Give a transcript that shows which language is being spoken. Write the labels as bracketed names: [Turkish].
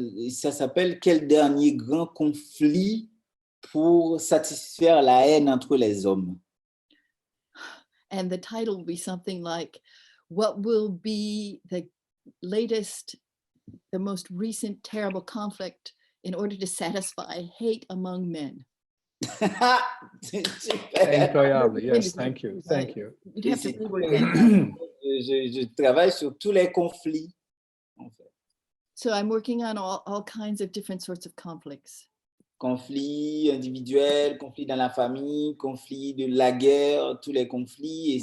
[French] Ça s'appelle Quel dernier grand conflit pour satisfaire la haine entre les hommes. [English] And the title will be something like, what will be the most recent terrible conflict in order to satisfy hate among men. [French] C'est super. Incroyable. [English] Yes, thank you. You'd have to rework that. [French] Je travaille sur tous les conflits, en fait. [English] So I'm working on all kinds of different sorts of conflicts. [French] Conflits individuels, conflits dans la famille, conflits de la guerre, tous les conflits. Et